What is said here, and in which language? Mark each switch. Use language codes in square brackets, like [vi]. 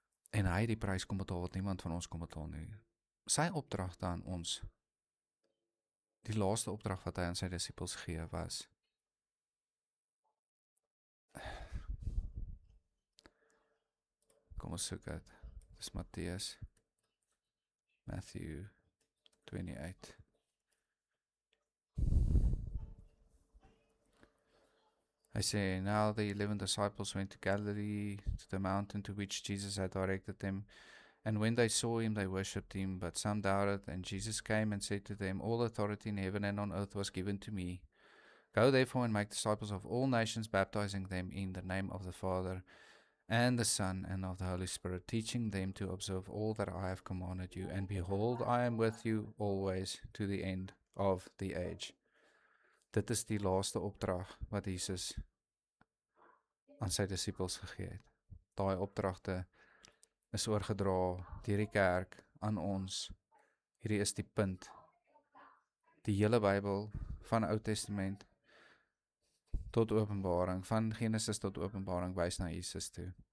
[af] En hy het die prys kom betaal wat niemand van ons kom betaal nie. Sy opdrag aan ons, die laaste opdrag wat hy aan sy disippels gee was, kom ons soek dit, dis Matthew 28. [en] I say, now the 11 disciples went to Galilee, to the mountain to which Jesus had directed them. And when they saw him, they worshipped him, but some doubted. And Jesus came and said to them, all authority in heaven and on earth was given to me. Go therefore and make disciples of all nations, baptizing them in the name of the Father and the Son and of the Holy Spirit, teaching them to observe all that I have commanded you. And behold, I am with you always to the end of the age. [af] Dit is die laaste opdrag wat Jesus aan sy disippels gegee het. Daai opdragte is oorgedra deur die kerk aan ons. Hierdie is die punt. Die hele Bybel, van Ou Testament tot Openbaring, van Genesis tot Openbaring, wys na Jesus toe.